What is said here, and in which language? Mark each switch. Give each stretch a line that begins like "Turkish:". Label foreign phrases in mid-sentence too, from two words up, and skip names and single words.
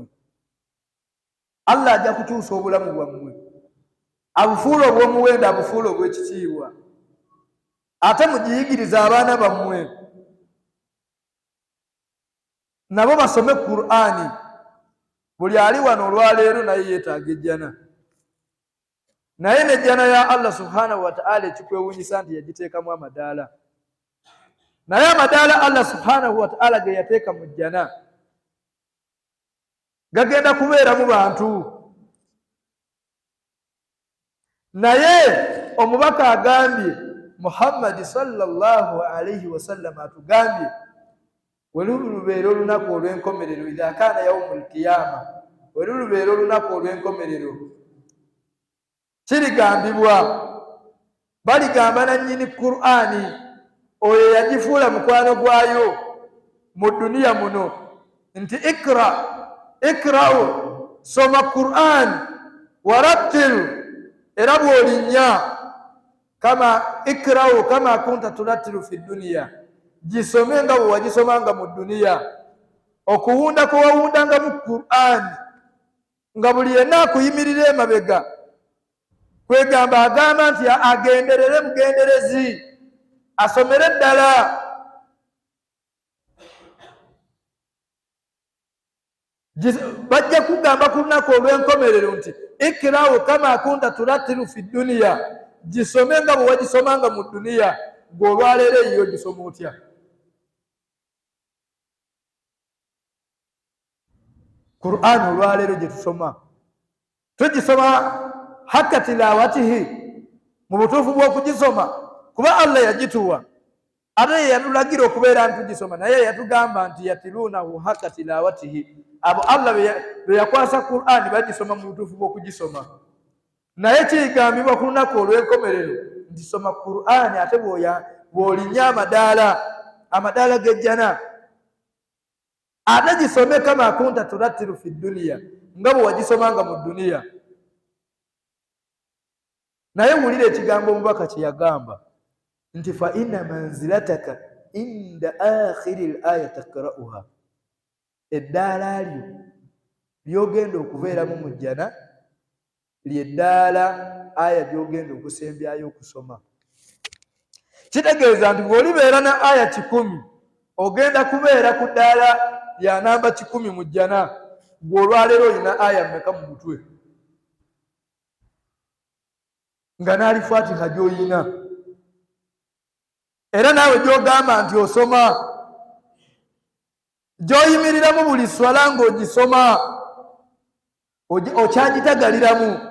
Ganda: Allah ajja kukyusa obulamu bwammwe, abufuula obw'omuwendo, abufuula obw'ekitiibwa, ate mugiyigiriza abaana bammwe nabo basome Qur'ani. Buli ali wano olwaleero naye yeetaaga ejjana, naye n'ejjana ya Allah
Arabic: سبحانه وتعالى
Ganda: ekikwewuunyisa nti yagiteekamu amadaala, naye amadaala Allah
Arabic: سبحانه وتعالى
Ganda: ge yateeka mu jjana gagenda kubeeramu bantu. Naye omubaka agambye, Muhammad
Arabic: صلى الله عليه وسلم
Ganda: atugambye, welulubeera olunaku olw'enkomerero,
Arabic: إذا كان يوم القيامة,
Ganda: welulubeera olunaku olw'enkomerero, kirigambibwa, baligamba nannyini Qur'ani, oyo yagifuula mukwano gwayo mu duniya muno, nti ikra'u, soma Qur'an, warattilu, era bw'olinnya,
Arabic: اقرأ كما كنت ترتل في الدنيا,
Ganda: gisome nga bwe wagisomanga mu duniya. Okuwunda kwe wawundanga mu Qur'ani nga buli yenna akuyimirira emabega, kwegamba agamba nti agenderere bugenderezi, asomere ddala. Bajja kugamba ku lunaku olw'enkomerero nti
Arabic: اقرأ كما كنت ترتل في الدنيا,
Ganda: gisome nga bwe wagisomanga mu duniya. Gwe olwaleero eyiyo gisoma otya? Qur'ani olwaleero gye tusoma, tugisoma
Arabic: حق تلاوته,
Ganda: mu butuufu bw'okugisoma, kuba Allah yagituwa ate ye yatulagira okubeera nti tugisoma, naye yatugamba nti
Arabic: يتلونه حق تلاوته.
Ganda: Abo Allah be yakwasa Qur'ani bagisoma mu butuufu bw'okugisoma. Naye kigambibwa ku lunaku olw'enkomerero nti soma Qur'ani, ate bw'olinnya amadaala g'ejjana, ate gisome
Arabic: كما كنت ترتل في الدنيا,
Ganda: nga bwe wagisomanga mu duniya. naye wulira ekigambo omubaka kye yagamba nti
Arabic: فإن منزلتك عند آخر آية تقرؤها,
Ganda: eddaala lyo lyogenda okubeeramu mu jjana lyeddaala aya gyogenda okusembyayo okusoma. Kitegeeza nti bw'olibeera na aya 100 ogenda kubeera ku ddaala lya namba 100 mu jjana, gwe olwaleero olina aya mmeka mu mutwe nga naali Fatiha gy'oyina, era naawe gy'ogamba nti osoma, gy'oyimiriramu buli swala ng'ogisoma, okyagitagaliramu.